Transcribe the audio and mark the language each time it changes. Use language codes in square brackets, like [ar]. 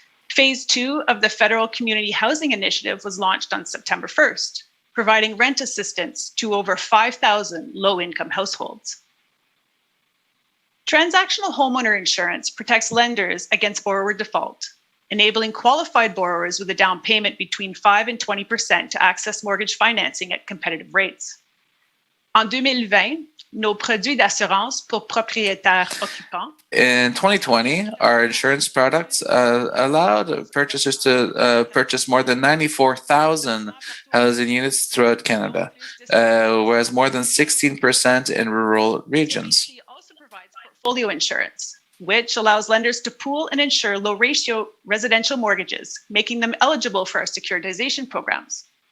[en] Phase 2 of the Federal Community Housing Initiative was launched on September 1st, providing rent assistance to over 5,000 low-income households. Transactional homeowner insurance protects lenders against borrower default, enabling qualified borrowers with a down payment between 5 and 20% to access mortgage financing at competitive rates. [fr] En 2020, nos produits d'assurance pour propriétaires occupants. [en] In 2020, our insurance products allowed purchasers to purchase more than 94,000 housing units throughout Canada, whereas more than 16% in rural regions. Portfolio insurance, which allows lenders to pool and insure low-ratio residential mortgages, making them eligible for our securitization programs.